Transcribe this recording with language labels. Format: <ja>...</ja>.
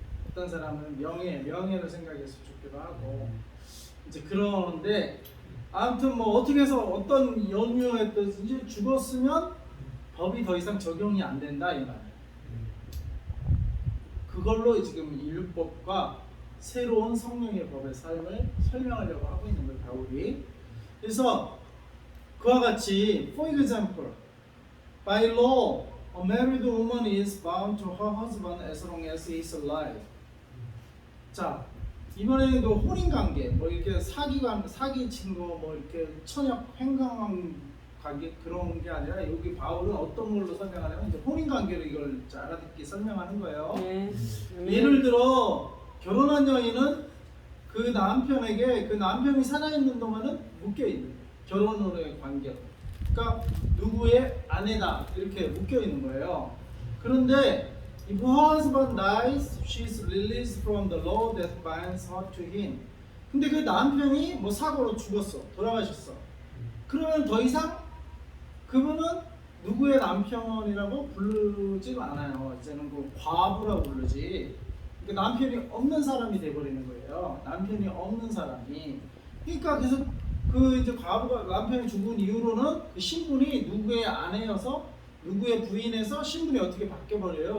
<ko>어떤 사람은 명예를 생각해서 죽기도 하고 이제 그러는데 아무튼 뭐 어떻게 해서 어떤 연유에 뜨든지 죽었으면 법이 더 이상 적용이 안 된다 이 말. 그걸로 지금 율법과 새로운 성령의 법의 삶을 설명하려고 하고 있는 거예요, 바울이. 그래서 그와 같이</ko> <en>for example, by law, a married woman is bound to her husband as long as he is alive.</en> <ko>자, 이번에는 그 혼인 관계, 뭐 이렇게 사기 친 거, 뭐 이렇게 천역 횡강한 관계 그런 게 아니라 여기 바울은 어떤 걸로 설명하냐면 이제 혼인 관계로 이걸 알아듣게 설명하는 거예요. 예를 들어 결혼한 여인은 그 남편에게 그 남편이 살아있는 동안은 묶여 있는 결혼으로의 관계로. 그러니까 누구의 아내다 이렇게 묶여 있는 거예요. 그런데</ko> <en>if her husband dies, she is released from the law that binds her to him.</en> <ko>근데 그 남편이 뭐 사고로 죽었어, 돌아가셨어. 그러면 더 이상 그분은 누구의 남편이라고 부르지 않아요. 이제는 그 과부라고 부르지. 그러니까 남편이 없는 사람이 돼버리는 거예요. 남편이 없는 사람이. 그러니까 그래서 그 이제 과부가 남편이 죽은 이후로는 그 신분이 누구의 아내여서 누구의 부인에서 신분이 어떻게 바뀌어 버려요.</ko>